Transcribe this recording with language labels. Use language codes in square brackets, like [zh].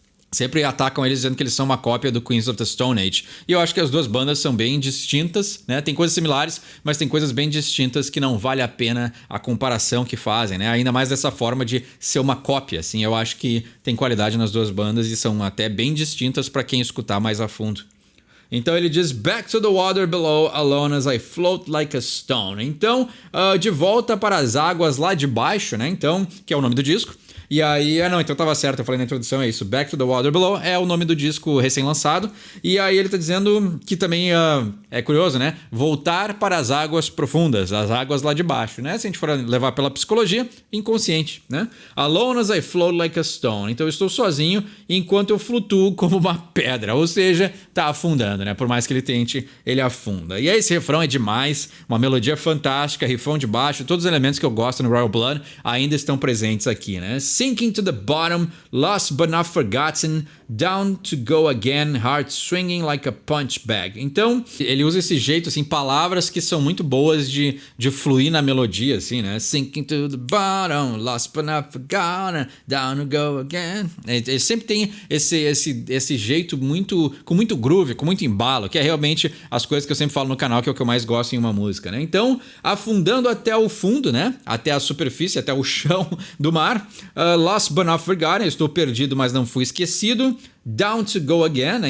[pt] Sempre atacam eles dizendo que eles são uma cópia do Queens of the Stone Age. E eu acho que as duas bandas são bem distintas, né? Tem coisas similares, mas tem coisas bem distintas que não vale a pena a comparação que fazem, né? Ainda mais dessa forma de ser uma cópia, assim. Eu acho que tem qualidade nas duas bandas e são até bem distintas para quem escutar mais a fundo. Então ele diz [en] back to the water below, alone as I float like a stone. [pt] Então, de volta para as águas lá de baixo, né? Então, que é o nome do disco. E aí, não, então tava certo, eu falei na introdução, é isso. Back to the Water Below é o nome do disco recém-lançado. E aí ele tá dizendo que também é curioso, né? Voltar para as águas profundas, as águas lá de baixo, né? Se a gente for levar pela psicologia, inconsciente, né? [en] Alone as I float like a stone. [pt] Então eu estou sozinho enquanto eu flutuo como uma pedra. Ou seja, tá afundando, né? Por mais que ele tente, ele afunda. E aí esse refrão é demais, uma melodia fantástica, rifão de baixo, todos os elementos que eu gosto no Royal Blood ainda estão presentes aqui, né? [en] Sinking to the bottom, lost but not forgotten, down to go again, heart swinging like a punch bag. [pt] Então, ele usa esse jeito, assim, palavras que são muito boas de fluir na melodia, assim, né? [en] Sinking to the bottom, lost but not forgotten, down to go again. [pt] Ele sempre tem esse jeito com muito groove, com muito embalo, que é realmente as coisas que eu sempre falo no canal, que é o que eu mais gosto em uma música, né? Então, afundando até o fundo, né? Até a superfície, até o chão do mar. [en] Lost but not forgotten, [pt] eu estou perdido, mas não fui esquecido. [en] Down to go again, [pt] né?